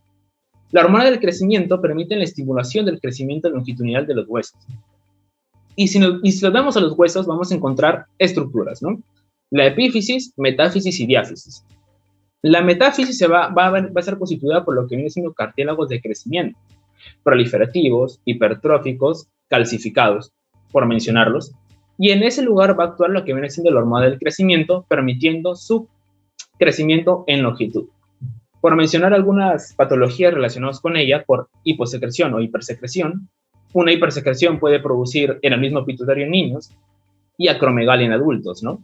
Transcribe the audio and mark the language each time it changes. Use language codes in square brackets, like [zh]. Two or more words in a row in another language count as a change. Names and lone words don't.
[es] La hormona del crecimiento permite la estimulación del crecimiento longitudinal de los huesos. Y si lo vemos a los huesos, vamos a encontrar estructuras, ¿no? La epífisis, metáfisis y diáfisis. La metáfisis va a ser constituida por lo que viene siendo cartílagos de crecimiento, proliferativos, hipertróficos, calcificados, por mencionarlos, y en ese lugar va a actuar lo que viene siendo la hormona del crecimiento, permitiendo su crecimiento en longitud. Por mencionar algunas patologías relacionadas con ella, por hiposecreción o hipersecreción, una hipersecreción puede producir en el mismo pituitario en niños y acromegalia en adultos, ¿no?